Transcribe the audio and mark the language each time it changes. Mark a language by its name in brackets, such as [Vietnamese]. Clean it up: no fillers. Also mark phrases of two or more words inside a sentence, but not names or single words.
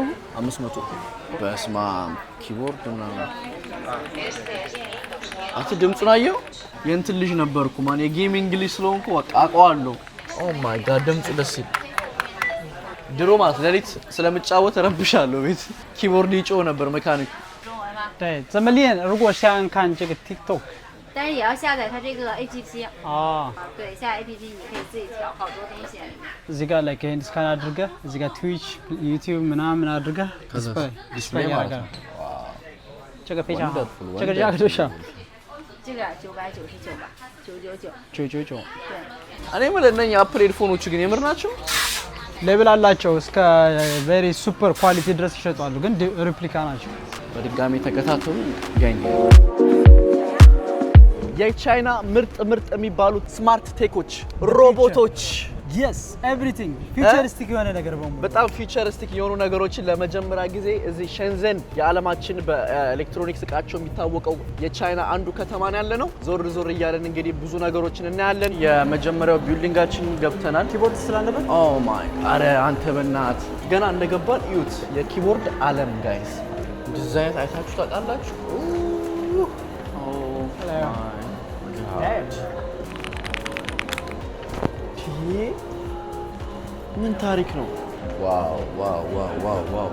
[Amharic] በስማ ኪቦርድ እና አት ድምጹን አየው የእንትን ልጅ ነበርኩ ማን የጌሚንግ ልጅ ስለሆንኩ በቃ አውቀዋለሁ [English] oh my god [Amharic] ድምጹ ደስ ይል ድሮ ማለት ለሊት ስለምጫወት ረብሻለሁ ቤት ኪቦርድ ይጮህ ነበር ሜካኒክ [Chinese] 对怎么练如果想看这个 TikTok 但是也要下载它这个 APP 对下载 APP 你可以自己调好多东西 [Amharic] እዚህ ጋር ላይ ከሄን ስካን አድርገህ እዚህ ጋር ትዊች ዩቲዩብ ምናምን አድርገህ ዲስፕሌይ ያደርጋል [Chinese] 这个非常好这个价格多少这个999吧 999 对 [Amharic] እኔ ማለት ነኝ አፕል ሄድፎኖቹ ግን የምር ናቸው ሌብል አላቸው እስከ [English] very super quality [Amharic] ድረስ ይሸጣሉ ግን ሪፕሊካ ናቸው በድጋሚ ተከታተሉ ጋኝ የቻይና ምርጥ የሚባሉት ስማርት ቴኮች ሮቦቶች [English] yes everything futuristic [Amharic] የሆነ ነገር በሙሉ በጣም ፊውቸሪስቲክ የሆኑ ነገሮችን ለመጀመሪያ ጊዜ እዚህ ሸንዘን የዓለማችን በኤሌክትሮኒክስ እቃቸው የሚታወቀው የቻይና አንዱ ከተማ ነው ያለነው ዞር እያለን እንግዲህ ብዙ ነገሮችን እናያለን የመጀመሪያው ቢልዲንጋችን ገብተናል ኪቦርድ ስላለበት [English] oh my [Amharic] አረ አንተ በእናት ገና እንደገባን እዩት የኪቦርድ ዓለም ጋይስ ዲዛይን አይታችሁ ታውቃላችሁ ምን ታሪክ ነው ዋው